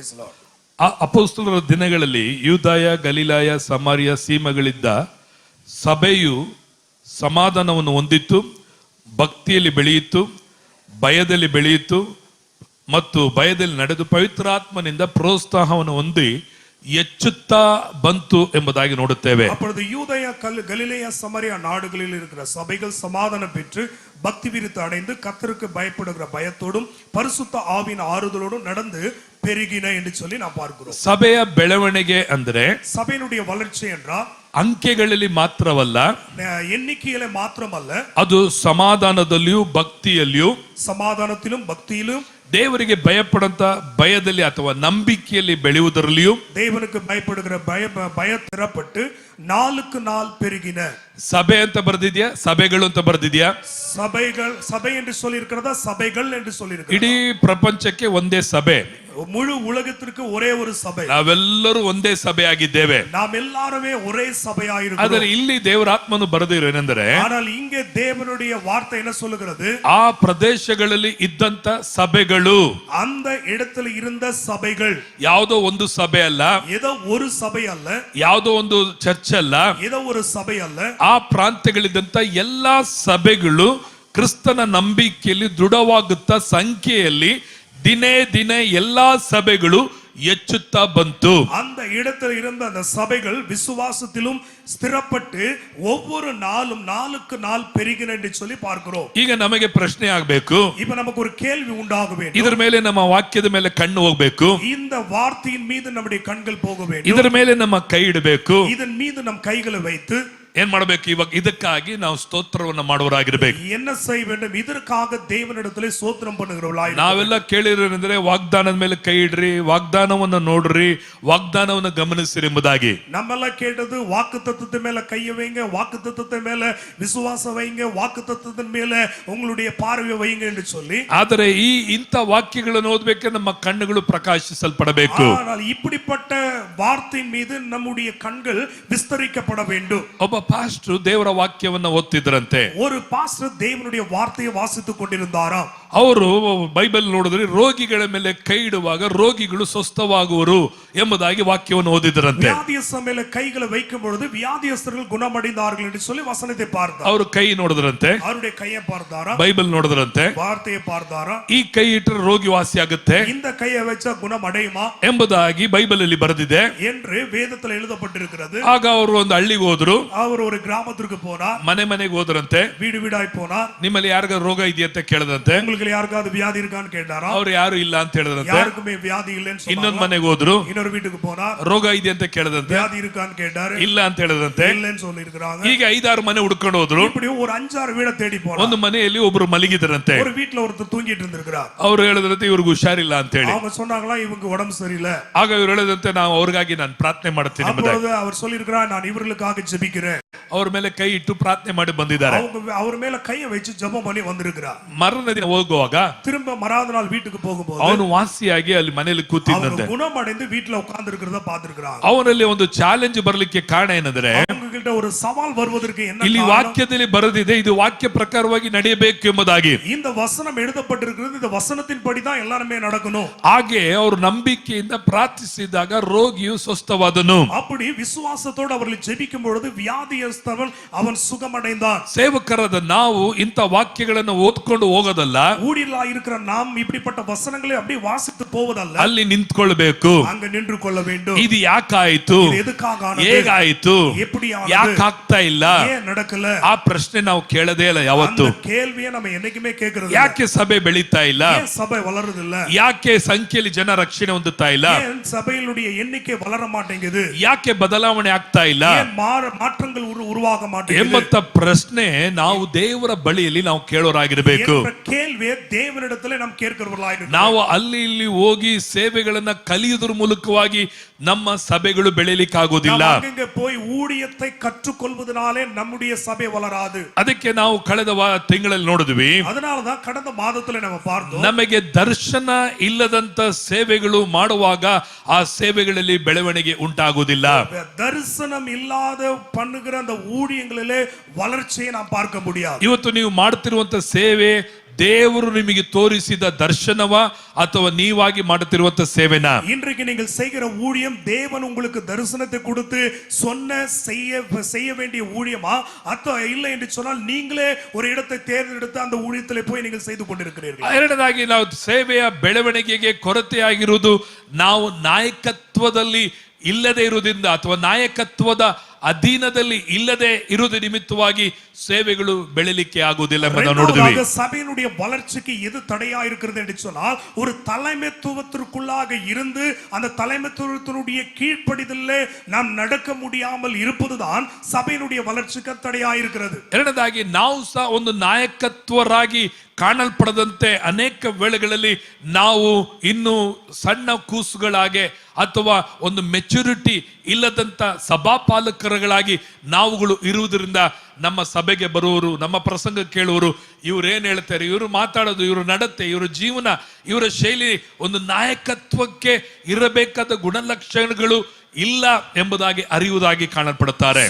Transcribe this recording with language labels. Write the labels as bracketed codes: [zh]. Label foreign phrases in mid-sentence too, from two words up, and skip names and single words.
[kn] ಅಪೊಸ್ತಲರ ದಿನಗಳಲ್ಲಿ ಯೂದಾಯ, ಗಲಿಲಾಯ, ಸಮಾರ್ಯ ಸೀಮೆಗಳಿದ್ದ ಸಭೆಯು ಸಮಾಧಾನವನ್ನು ಹೊಂದಿತ್ತು, ಭಕ್ತಿಯಲ್ಲಿ ಬೆಳೆಯಿತು, ಭಯದಲ್ಲಿ ಬೆಳೆಯಿತು ಮತ್ತು ಭಯದಲ್ಲಿ ನಡೆದು ಪವಿತ್ರಾತ್ಮನಿಂದ ಪ್ರೋತ್ಸಾಹವನ್ನು ಹೊಂದಿ ಹೆಚ್ಚುತ್ತಾ ಬಂತು ಎಂಬುದಾಗಿ ನೋಡುತ್ತೇವೆ. [ta] அப்பொழுது யூதேயா, கலிலேயா, சமாரியா நாடுகளில் இருக்கிற சபைகள் சமாதானம் பெற்று பக்தி விருத்தி அடைந்து கர்த்தருக்கு பயப்படுகிற பயத்தோடும் பரிசுத்த ஆவியின் ஆறுதலோடும் நடந்து பெருகின என்று சொல்லி நாம் பார்க்கிறோம். [kn] ಸಭೆಯ ಬೆಳವಣಿಗೆ ಅಂದ್ರೆ [ta] சபையினுடைய வளர்ச்சி என்றால் [kn] ಅಂಕೆಗಳಲ್ಲಿ ಮಾತ್ರವಲ್ಲ, [ta] எண்ணிக்கையில மாத்திரமல்ல, [kn] ಅದು ಸಮಾಧಾನದಲ್ಲಿಯೂ ಭಕ್ತಿಯಲ್ಲಿಯೂ, [ta] சமாதானத்திலும் பக்தியிலும், [kn] ದೇವರಿಗೆ ಭಯಪಡಂತ ಭಯದಲ್ಲಿ ಅಥವಾ ನಂಬಿಕೆಯಲ್ಲಿ ಬೆಳೆಯುವುದರಲ್ಲಿಯೂ, [ta] தேவனுக்கு பயப்படுகிற பயத்திறப்பட்டு நாளுக்கு நாள் பெருகின. [kn] ಸಭೆ ಅಂತ ಬರ್ದಿದ್ಯಾ, ಸಭೆಗಳು ಅಂತ ಬರ್ದಿದ್ಯಾ? [ta] சபைகள், சபை என்று சொல்லி இருக்கிறதா, சபைகள் என்று சொல்லி இருக்கிறதா? [kn] ಇಡೀ ಪ್ರಪಂಚಕ್ಕೆ ಒಂದೇ ಸಭೆ, [ta] முழு உலகத்திற்கு ஒரே ஒரு சபை. [kn] ನಾವೆಲ್ಲರೂ ಒಂದೇ ಸಭೆ ಆಗಿದ್ದೇವೆ. [ta] நாம் எல்லாருமே ஒரே சபையாயிருக்கிறோம். [kn] ಆದರೆ ಇಲ್ಲಿ ದೇವರ ಆತ್ಮನು ಬರೆದಿರೋನೆಂದರೆ, [ta] ஆனால் இங்கே தேவனுடைய வார்த்தை என்ன சொல்லுகிறது? [kn] ಆ ಪ್ರದೇಶಗಳಲ್ಲಿ ಇದ್ದಂತ ಸಭೆಗಳು, [ta] அந்த இடத்துல இருந்த ಸಭೆகள் [kn] ಯಾವುದೋ ಒಂದು ಸಭೆ ಅಲ್ಲ, [ta] ஏதோ ஒரு சபை அல்ல, [kn] ಯಾವುದೋ ಒಂದು ಚರ್ಚ್ ಅಲ್ಲ, [ta] ஏதோ ஒரு சபை அல்ல. [kn] ಆ ಪ್ರಾಂತ್ಯಗಳಿದ್ದಂತ ಎಲ್ಲಾ ಸಭೆಗಳು ಕ್ರಿಸ್ತನ ನಂಬಿಕೆಯಲ್ಲಿ ದೃಢವಾಗುತ್ತಾ ಸಂಖ್ಯೆಯಲ್ಲಿ ದಿನೇ ದಿನೇ ಎಲ್ಲಾ ಸಭೆಗಳು ಹೆಚ್ಚುತ್ತಾ ಬಂತು. [ta] அந்த இடத்துல இருந்த அந்த சபைகள் விசுவாசத்திலும் ஸ்திரப்பட்டு ஒவ்வொரு நாளும் நாளுக்கு நாள் பெருகின என்று சொல்லி பார்க்கிறோம். [kn] ಈಗ ನಮಗೆ ಪ್ರಶ್ನೆ ಆಗಬೇಕು, [ta] இப்ப நமக்கு ஒரு கேள்வி உண்டாக வேண்டும். [kn] ಇದರ ಮೇಲೆ ನಮ್ಮ ವಾಕ್ಯದ ಮೇಲೆ ಕಣ್ಣು ಹೋಗಬೇಕು, [ta] இந்த வார்த்தையின் மீது நம்முடைய கண்கள் போக வேண்டும், [kn] ಇದರ ಮೇಲೆ ನಮ್ಮ ಕೈ ಇಡಬೇಕು. [ta] இதன் மீது நம் கைகளை வைத்து [kn] ಏನ್ ಮಾಡಬೇಕು? ಇವಾಗ ಇದಕ್ಕಾಗಿ ನಾವು ಸ್ತೋತ್ರವನ್ನ ಮಾಡುವರಾಗಿರ್ಬೇಕು. [ta] என்ன செய்ய வேண்டும்? இதற்காக தேவனிடத்திலே ಸ್ತೋತ್ರம் பண்ணுகிறவர்களாய். [kn] ನಾವೆಲ್ಲ ಕೇಳಿರೋನೆಂದ್ರೆ ವಾಗ್ದಾನದ ಮೇಲೆ ಕೈ ಇಡ್ರಿ, ವಾಗ್ದಾನವನ್ನ ನೋಡ್ರಿ, ವಾಗ್ದಾನವನ್ನ ಗಮನಿಸಿರಿ ಎಂಬುದಾಗಿ. [ta] நம்மெல்லாம் கேட்டது ವಾக்குத்தத்தத்தை மேல கையை வைங்க, வாக்குத்தத்தத்தை மேல விசுவாசம் வைங்க, வாக்குத்தத்தத்தின் மேல உங்களுடைய பார்வை வைங்க என்று சொல்லி. [kn] ಆದರೆ ಇಂಥ ವಾಕ್ಯಗಳನ್ನು ಓದಬೇಕೆ ನಮ್ಮ ಕಣ್ಣುಗಳು ಪ್ರಕಾಶಿಸಲ್ಪಡಬೇಕು. [ta] ஆனால் இப்படிப்பட்ட வார்த்தையின் மீது நம்முடைய கண்கள் விஸ்தரிக்கப்பட வேண்டும். [kn] ಒಬ್ಬ ಪಾಸ್ಟರ್ ದೇವರ ವಾಕ್ಯವನ್ನ ಓದ್ತಿದ್ರಂತೆ. [ta] ஒரு பாஸ்டர் தேவனுடைய வார்த்தையை வாசித்துக் கொண்டிருந்தாராம். [kn] ಅವರು ಬೈಬಲ್ ನೋಡಿದ್ರೆ ರೋಗಿಗಳ ಮೇಲೆ ಕೈ ಇಡುವಾಗ ರೋಗಿಗಳು ಸ್ವಸ್ಥವಾಗುವರು ಎಂಬುದಾಗಿ ವಾಕ್ಯವನ್ನು ಓದಿದ್ರಂತೆ. [ta] வியாதியஸ்தர் மேல கைகளை வைக்கும் பொழுது வியாதியஸ்தர்கள் குணமடைந்தார்கள் என்று சொல்லி வசனத்தை பார்த்தார். [kn] ಅವರು ಕೈ ನೋಡಿದ್ರಂತೆ, [ta] அவருடைய கையை பார்த்தாரா, [kn] ಬೈಬಲ್ ನೋಡಿದ್ರಂತೆ, [ta] வார்த்தையை பார்த்தாரா, [kn] ಈ ಕೈ ಇಟ್ಟರೆ ರೋಗಿ ವಾಸಿ ಆಗುತ್ತೆ, [ta] இந்த கையை வச்சா குணமடையுமா [kn] ಎಂಬುದಾಗಿ ಬೈಬಲ್ ಅಲ್ಲಿ ಬರೆದಿದೆ [ta] என்று வேதத்தில் எழுதப்பட்டிருக்கிறது. [kn] ಆಗ ಅವರು ಒಂದು ಹಳ್ಳಿಗೆ ಹೋದ್ರು, [ta] அவர் ஒரு கிராமத்திற்கு போனார், [kn] ಮನೆ ಮನೆಗೆ ಹೋದ್ರಂತೆ, [ta] வீடு வீடாய் போனார். [kn] ನಿಮ್ಮಲ್ಲಿ ಯಾರಿಗಾರು ರೋಗ ಇದೆಯಂತ ಕೇಳದಂತೆ, [ta] உங்களுக்கு யாருக்காவது வியாதி இருக்கான்னு கேட்டாரா, [kn] ಅವ್ರು ಯಾರು ಇಲ್ಲ ಅಂತ ಹೇಳಿದ್ರಂತೆ. [ta] யாருக்குமே வியாதி இல்லைன்னு சொன்னாங்க. [kn] ಇನ್ನೊಂದು ಮನೆಗೆ ಹೋದ್ರು, [ta] இன்னொரு வீட்டுக்கு போனார், [kn] ರೋಗ ಇದೆ ಅಂತ ಕೇಳದಂತೆ, [ta] வியாதி இருக்கான்னு கேட்டாரு, [kn] ಇಲ್ಲ ಅಂತ ಹೇಳಿದಂತೆ. [ta] இல்லைன்னு சொல்லி இருக்காங்க. [kn] ಈಗ 5-6 ಮನೆ ಹುಡ್ಕೊಂಡು ಹೋದ್ರು. [ta] இப்படி ஒரு 5-6 வீட தேடி போனார். [kn] ಒಂದು ಮನೆಯಲ್ಲಿ ಒಬ್ರು ಮಲಗಿದ್ರಂತೆ. [ta] ஒரு வீட்ல ஒருத்தர் தூங்கிட்டு இருந்திருக்கிறார். [kn] ಅವ್ರು ಹೇಳಿದ್ರಂತೆ ಇವ್ರಿಗೆ ಹುಷಾರಿಲ್ಲ ಅಂತ ಹೇಳಿ. [ta] அவங்க சொன்னாங்களா இவங்க உடம்பு சரியில்லை. [kn] ಆಗ ಇವ್ರು ಹೇಳಿದಂತೆ ನಾವು ಅವ್ರಿಗಾಗಿ ನಾನು ಪ್ರಾರ್ಥನೆ ಮಾಡ್ತೀನಿ ಎಂಬುದಾಗಿ. [ta] அப்பொழுது அவர் சொல்லியிருக்கிறார், நான் இவர்களுக்காக ஜெபிக்கிறேன். [kn] ಅವ್ರ ಮೇಲೆ ಕೈ ಇಟ್ಟು ಪ್ರಾರ್ಥನೆ ಮಾಡಿ ಬಂದಿದ್ದಾರೆ. [ta] அவர் மேல கையை வச்சு ஜெபம் பண்ணி வந்திருக்கிறார். [kn] ಮರಣ ದಿನ ಹೋಗುವಾಗ [ta] திரும்ப மறாத நாள் வீட்டுக்கு போகும்போது [kn] ಅವನು ವಾಸಿಯಾಗಿ ಅಲ್ಲಿ ಮನೆಯಲ್ಲಿ ಕೂತಿದ್ದಂತೆ. [ta] குணமடைந்து வீட்டுல உட்கார்ந்து இருக்கிறத பார்த்திருக்கிறாங்க. [kn] ಅವನಲ್ಲಿ ಒಂದು ಚಾಲೆಂಜ್ ಬರಲಿಕ್ಕೆ ಕಾರಣ ಏನಂದ್ರೆ, [ta] அவங்ககிட்ட ஒரு சவால் வருவதற்கு என்ன [kn] ಇಲ್ಲಿ [ta] காரணம்? [kn] ವಾಕ್ಯದಲ್ಲಿ ಬರೆದಿದೆ, ಇದು ವಾಕ್ಯ ಪ್ರಕಾರವಾಗಿ ನಡೆಯಬೇಕು ಎಂಬುದಾಗಿ. [ta] இந்த வசனம் எழுதப்பட்டிருக்கிறது, இந்த வசனத்தின்படி தான் எல்லாமே நடக்கணும். [kn] ಹಾಗೆ ಅವರು ನಂಬಿಕೆಯಿಂದ ಪ್ರಾರ್ಥಿಸಿದಾಗ ರೋಗಿಯು ಸ್ವಸ್ಥವಾದನು. [ta] அப்படி விசுவாசத்தோடு அவர்கள் ஜெபிக்கும் பொழுது வியாதியஸ்தவன் அவன் சுகமடைந்தான். [kn] ಸೇವಕರಾದ ನಾವು ಇಂಥ ವಾಕ್ಯಗಳನ್ನು ಓದ್ಕೊಂಡು ಹೋಗೋದಲ್ಲ, [ta] ஊழியர்களாய் இருக்கிற நாம் இப்படிப்பட்ட வசனங்களை அப்படியே வாசித்து போவதல்ல, [kn] ಅಲ್ಲಿ ನಿಂತ್ಕೊಳ್ಬೇಕು. [ta] அங்க நின்று கொள்ள வேண்டும். [kn] ಇದು ಯಾಕಾಯ್ತು, [ta] இது எதுக்காக ஆனது, [kn] ಹೇಗಾಯ್ತು, [ta] எப்படி ஆனது, [kn] ಯಾಕಾಗ್ತಾ ಇಲ್ಲ, [ta] ஏன் நடக்கல, [kn] ಆ ಪ್ರಶ್ನೆ ನಾವು ಕೇಳದೇ ಇಲ್ಲ ಯಾವತ್ತು. [ta] அந்த கேள்வியை நம்ம என்னைக்குமே கேக்குறது. [kn] ಯಾಕೆ ಸಭೆ ಬೆಳೀತಾ ಇಲ್ಲ, [ta] ஏன் சபை வளருதில்ல, [kn] ಯಾಕೆ ಸಂಖ್ಯೆಯಲ್ಲಿ ಜನ ರಕ್ಷಣೆ ಹೊಂದುತ್ತಾ ಇಲ್ಲ, [ta] ஏன் சபையினுடைய எண்ணிக்கை வளர மாட்டேங்குது, [kn] ಯಾಕೆ ಬದಲಾವಣೆ ಆಗ್ತಾ ಇಲ್ಲ, [ta] ஏன் மாற்றங்கள் உருவாக மாட்டேங்குது [kn] ಎಂಬತ್ತ ಪ್ರಶ್ನೆ ನಾವು ದೇವರ ಬಳಿಯಲ್ಲಿ ನಾವು ಕೇಳೋರಾಗಿರಬೇಕು. [ta] என்ற கேள்வியை தேவனிடத்திலே நாம் கேட்கிறவர்களாயிருக்கிறோம். [kn] ನಾವು ಅಲ್ಲಿ ಇಲ್ಲಿ ಹೋಗಿ ಸೇವೆಗಳನ್ನ ಕಲಿಯುವುದರ ಮೂಲಕವಾಗಿ ನಮ್ಮ ಸಭೆಗಳು ಬೆಳೆಯಲಿಕ್ಕಾಗೋದಿಲ್ಲ. [ta] நாம் அங்கங்க போய் ஊழியத்தை கற்றுக்கொள்வதனாலே நம்முடைய சபை வளராது. [kn] ಅದಕ್ಕೆ ನಾವು ಕಳೆದ ತಿಂಗಳಲ್ಲಿ ನೋಡಿದ್ವಿ, [ta] அதனாலதான் கடந்த மாதத்துல நம்ம பார்த்தோம், [kn] ನಮಗೆ ದರ್ಶನ ಇಲ್ಲದಂತ ಸೇವೆಗಳು ಮಾಡುವಾಗ ಆ ಸೇವೆಗಳಲ್ಲಿ ಬೆಳವಣಿಗೆ ಉಂಟಾಗುವುದಿಲ್ಲ. [ta] தரிசனம் இல்லாத பண்ணுகிற அந்த ஊழியங்களிலே வளர்ச்சியை நாம் பார்க்க முடியாது. [kn] ಇವತ್ತು ನೀವು ಮಾಡುತ್ತಿರುವಂತ ಸೇವೆ ದೇವರು ನಿಮಗೆ ತೋರಿಸಿದ ದರ್ಶನವ ಅಥವಾ ನೀವಾಗಿ ಮಾಡುತ್ತಿರುವಂತ ಸೇವೆನಾ? [ta] இன்றைக்கு நீங்கள் செய்கிற ஊழியம் தேவன் உங்களுக்கு தரிசனத்தை கொடுத்து சொன்ன செய்ய வேண்டிய ஊழியமா ಅಥವಾ இல்லை என்று சொன்னால் நீங்களே ஒரு இடத்தை தேர்ந்தெடுத்து அந்த ஊழியத்திலே போய் நீங்கள் செய்து கொண்டிருக்கிறீர்கள். [kn] ಎರಡನೇದಾಗಿ ನಾವು ಸೇವೆಯ ಬೆಳವಣಿಗೆಗೆ ಕೊರತೆಯಾಗಿರುವುದು ನಾವು ನಾಯಕತ್ವದಲ್ಲಿ ಇಲ್ಲದೆ ಇರುವುದರಿಂದ ಅಥವಾ ನಾಯಕತ್ವದ ಅಧೀನದಲ್ಲಿ ಇಲ್ಲದೆ ಇರುವುದ ನಿಮಿತ್ತವಾಗಿ ಸೇವೆಗಳು ಬೆಳೆಯಲಿಕ್ಕೆ ಆಗುವುದಿಲ್ಲ ಎಂಬುದನ್ನು ನೋಡಿದ್ವಿ. [ta] சபையினுடைய வளர்ச்சிக்கு எது தடையா இருக்கிறது என்று சொன்னால் ஒரு தலைமைத்துவத்திற்குள்ளாக இருந்து அந்த தலைமைத்துவத்தினுடைய கீழ்ப்படிதலே நாம் நடக்க முடியாமல் இருப்பதுதான் சபையினுடைய வளர்ச்சிக்கு தடையா இருக்கிறது. [kn] ಎರಡನೇದಾಗಿ ನಾವು ಸಹ ಒಂದು ನಾಯಕತ್ವರಾಗಿ ಕಾಣಲ್ಪಡದಂತೆ ಅನೇಕ ವೇಳೆಗಳಲ್ಲಿ ನಾವು ಇನ್ನು ಸಣ್ಣ ಕೂಸುಗಳಾಗೆ ಅಥವಾ ಒಂದು ಮೆಚುರಿಟಿ ಇಲ್ಲದಂತ ಸಭಾಪಾಲಕರುಗಳಾಗಿ ನಾವುಗಳು ಇರುವುದರಿಂದ ನಮ್ಮ ಸಭೆಗೆ ಬರುವವರು, ನಮ್ಮ ಪ್ರಸಂಗ ಕೇಳುವರು, ಇವ್ರು ಏನ್ ಹೇಳ್ತಾರೆ, ಇವರು ಮಾತಾಡೋದು, ಇವರು ನಡತೆ, ಇವರ ಜೀವನ, ಇವರ ಶೈಲಿ ಒಂದು ನಾಯಕತ್ವಕ್ಕೆ ಇರಬೇಕಾದ ಗುಣಲಕ್ಷಣಗಳು ಇಲ್ಲ ಎಂಬುದಾಗಿ ಅರಿಯುವುದಾಗಿ ಕಾಣಲ್ಪಡುತ್ತಾರೆ.